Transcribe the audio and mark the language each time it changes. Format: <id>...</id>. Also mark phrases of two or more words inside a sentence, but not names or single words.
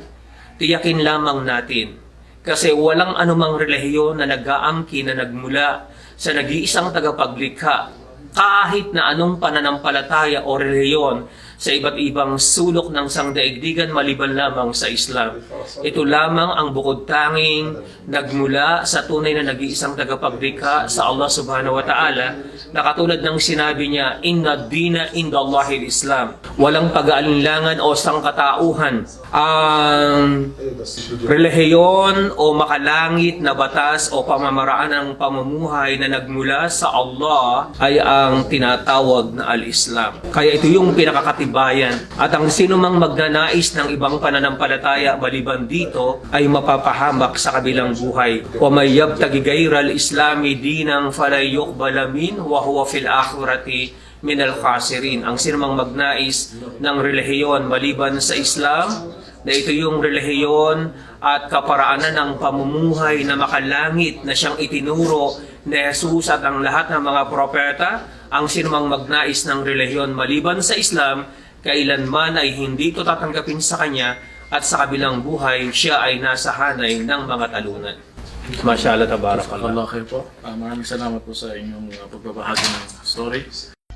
<tl>Tiyakin lamang natin kasi walang anumang relihiyon na nag-aangkin na nagmula sa nag-iisang tagapaglikha kahit na anong pananampalataya o relihiyon sa iba't ibang sulok ng sangdaigdigan maliban lamang sa Islam. Ito lamang ang bukod tanging nagmula sa tunay na nag-iisang tagapaglikha sa Allah</tl> <ar>سبحانه وتعالى</ar> <tl>na katulad ng sinabi niya,</tl> <ar>إن الدين عند الله الإسلام.</ar> <tl>Walang pag-aalinlangan o sangkatauhan. Ang relihiyon o makalangit na batas o pamamaraan ng pamumuhay na nagmula sa Allah ay ang tinatawag na al-Islam. Kaya ito yung pinakakatibayan. At ang sino mang magnanais ng ibang pananampalataya maliban dito ay mapapahamak sa kabilang buhay.</tl> <ar>ومن يبتغ غير الإسلام دينا فلن يقبل منه وهو في الآخرة من الخاسرين.</ar> <tl>Ang sino mang magnais ng relihiyon maliban sa Islam, na ito yung relihiyon at kaparaanan ng pamumuhay na makalangit na siyang itinuro ni Jesus at ang lahat ng mga propeta, ang sinumang magnais ng relihiyon maliban sa Islam, kailanman ay hindi ito tatanggapin sa kanya at sa kabilang buhay siya ay nasa hanay ng mga talunan.</tl> <ar>ما شاء الله، تبارك الله.</ar> <tl>Allah kayo po. Maraming salamat po sa inyong pagbabahagi ng story.</tl>